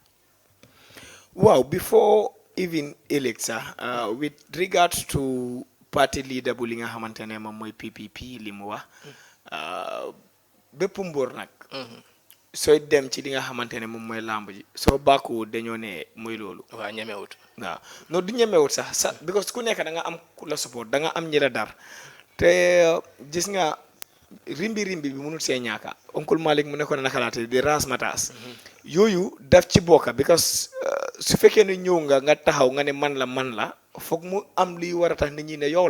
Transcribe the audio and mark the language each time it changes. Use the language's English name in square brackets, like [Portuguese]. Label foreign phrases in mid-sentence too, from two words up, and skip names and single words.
[English] Wow, before even Alexa, with regards to party leader [Wolof] bu li nga xamante ne moom mooy PPP li mu wax bépp mbóor nag sooy dem ci li nga xamante ne moom mooy làmb ji soo bàkkuwut dañoo ne mooy loolu. waaw ñemewut waaw non du ñemewut sax because ku nekk da nga am ku la support da nga am ñi la dar te gis nga rimbi bi mënul see ñaaka oncle Malik mu nekkoon naka laate di raas mataas yooyu daf ci bokka because su fekkee ne ñëw nga taxaw nga ne man la foog mu am liy war a tax nit ñi ne yow la.